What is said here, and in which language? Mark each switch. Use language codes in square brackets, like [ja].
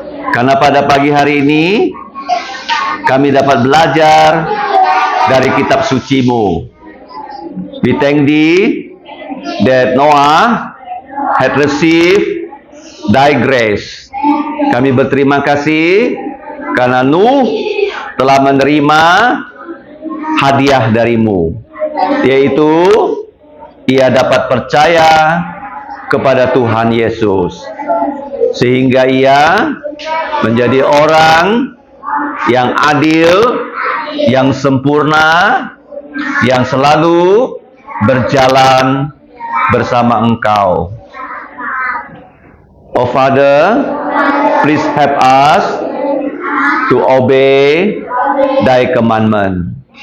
[id] Karena pada pagi hari ini kami dapat belajar dari kitab suci-Mu. [en] We thank thee that Noah had received thy grace. [id] Kami berterima kasih karena Nuh telah menerima hadiah darimu, yaitu ia dapat percaya kepada Tuhan Yesus, sehingga ia menjadi orang yang adil, yang sempurna, yang selalu berjalan bersama Engkau. [en] Oh Father, please help us to obey thy commandment.